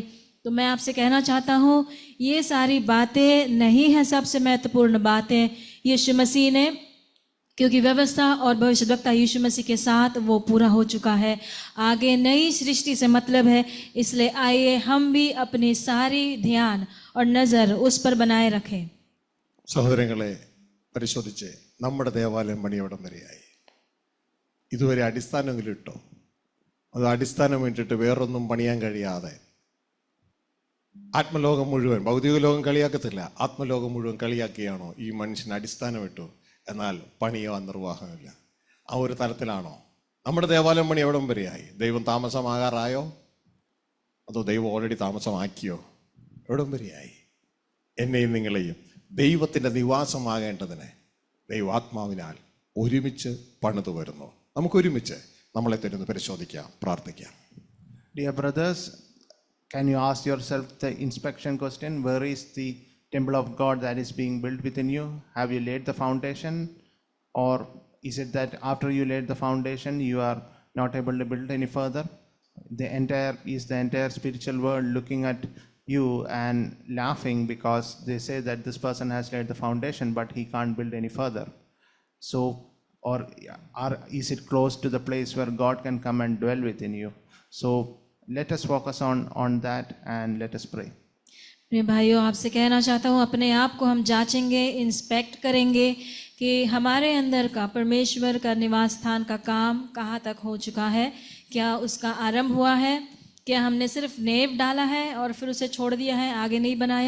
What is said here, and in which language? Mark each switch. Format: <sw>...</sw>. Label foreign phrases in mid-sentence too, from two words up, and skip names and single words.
<hi>तो मैं आपसे कहना चाहता हूँ, ये सारी बातें नहीं है सबसे महत्वपूर्ण बातें। यीशु मसीह ने, क्योंकि व्यवस्था और भविष्यद्वक्ता यीशु मसीह के साथ वो पूरा हो चुका है, आगे नई सृष्टि से मतलब है। इसलिए आइए हम भी अपनी सारी ध्यान और नज़र उस पर बनाए रखें।</hi> <ml>സഹോദരങ്ങളെ, പരിശോധിച്ച് നമ്മുടെ ദേവാലയം പണിയവിടം വരെയായി. ഇതുവരെ അടിസ്ഥാനമെങ്കിലും ഇട്ടോ? അത് അടിസ്ഥാനം ഇട്ടിട്ട് വേറൊന്നും പണിയാൻ കഴിയാതെ ആത്മലോകം മുഴുവൻ, ഭൗതിക ലോകം കളിയാക്കത്തില്ല, ആത്മലോകം മുഴുവൻ കളിയാക്കിയാണോ ഈ മനുഷ്യൻ അടിസ്ഥാനം ഇട്ടു, എന്നാൽ പണിയോ നിർവാഹമില്ല? ആ ഒരു തലത്തിലാണോ നമ്മുടെ ദേവാലയം പണി? എവിടം വരെയായി? ദൈവം താമസമാകാറായോ? അതോ ദൈവം ഓൾറെഡി താമസമാക്കിയോ? എവിടം വരെയായി? എന്നെയും നിങ്ങളെയും ദൈവത്തിൻ്റെ നിവാസമാകേണ്ടതിന് ദൈവാത്മാവിനാൽ ഒരുമിച്ച് പണിതു വരുന്നു. നമുക്കൊരുമിച്ച് നമ്മളെ തരുന്നു പരിശോധിക്കാം, പ്രാർത്ഥിക്കാം.</ml> <en>Dear brothers, can you ask yourself the inspection question? Where is the temple of God that is being built within you? Have you laid the foundation, or is it that after you laid the foundation you are not able to build any further? The entire spiritual world looking at you and laughing because they say that this person has laid the foundation but he can't build any further. So, or is it close to the place where God can come and dwell within you? So let us focus on that and let us pray.</en> <hi>मेरे भाइयों, आपसे कहना चाहता हूँ, अपने आप को हम जांचेंगे, इंस्पेक्ट करेंगे कि हमारे अंदर का परमेश्वर का निवास स्थान का काम कहाँ तक हो चुका है। क्या उसका आरंभ हुआ है? क्या हमने सिर्फ नेव डाला है और फिर उसे छोड़ दिया है, आगे नहीं बनाया?</hi>